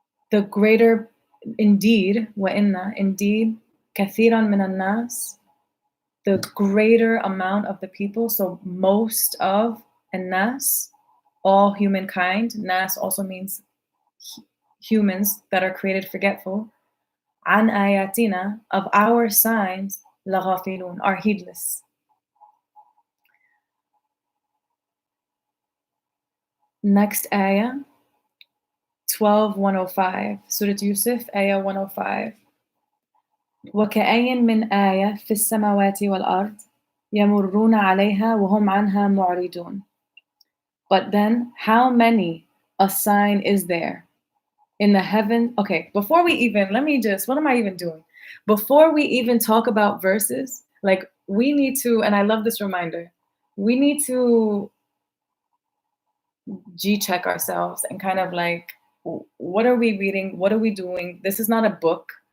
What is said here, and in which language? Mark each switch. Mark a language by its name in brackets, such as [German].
[English] The greater, indeed, indeed, [Arabic] كَثِيرًا مِنَ النَّاسِ, [English] the greater amount of the people, so most of, and nas, all humankind. Nas also means humans that are created forgetful. An ayatina, of our signs, laghafilun, are heedless. Next ayah, 12:105, Surah Yusuf, ayah 105. [Arabic] وَكَأَيٍّ مِّنْ آيَةٍ فِي السَّمَاوَاتِ وَالْأَرْضِ يَمُرُّونَ عَلَيْهَا وَهُمْ عَنْهَا مُعْرِضُونَ. [English] But then, how many a sign is there in the heaven? Okay, before we even, what am I even doing? Before we even talk about verses, like we need to, and I love this reminder, we need to G-check ourselves and kind of like, what are we reading? What are we doing? This is not a book.